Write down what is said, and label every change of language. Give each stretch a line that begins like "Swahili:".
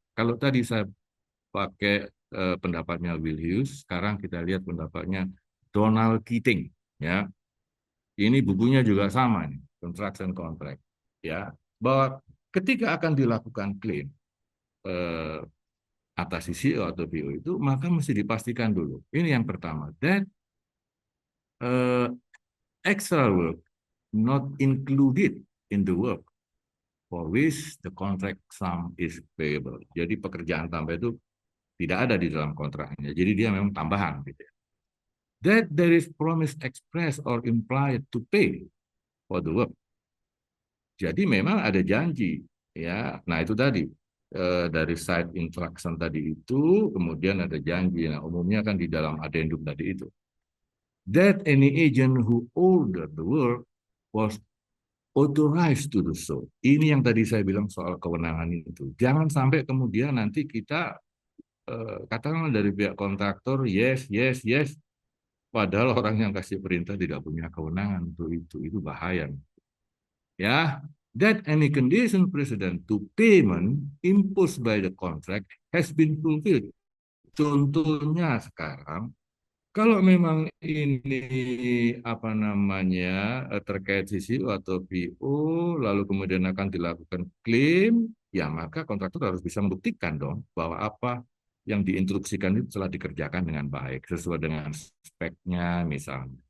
Indonesian: Kalau tadi saya pakai pendapatnya Will Hughes, sekarang kita lihat pendapatnya Donald Keating ya. Ini bukunya juga sama nih, Construction Contract ya, bahwa ketika akan dilakukan klaim eh, atas CCO atau PO itu maka mesti dipastikan dulu.
English: Ini yang pertama, that eh, extra work not included in the work for which the contract sum is payable.
Indonesian: Jadi pekerjaan tambah itu tidak ada di dalam kontraknya. Jadi dia memang tambahan gitu ya.
English: That there is promise express or implied to pay for the work.
Indonesian: Jadi memang ada janji ya. Nah, itu tadi dari side instruction tadi itu kemudian ada janji. Nah, umumnya kan di dalam addendum tadi itu.
English: That any agent who ordered the work was authorized to do so.
Indonesian: Ini yang tadi saya bilang soal kewenangan itu. Jangan sampai kemudian nanti kita katakanlah dari pihak kontraktor yes, yes, yes, padahal orang yang kasih perintah tidak punya kewenangan untuk itu bahaya.
English: Ya, that any condition precedent to payment imposed by the contract has been fulfilled.
Indonesian: Contohnya sekarang Kalau memang ini apa namanya terkait CCU atau PO, lalu kemudian akan dilakukan klaim, ya maka kontraktor harus bisa membuktikan dong bahwa apa yang diinstruksikan itu telah dikerjakan dengan baik sesuai dengan speknya misalnya.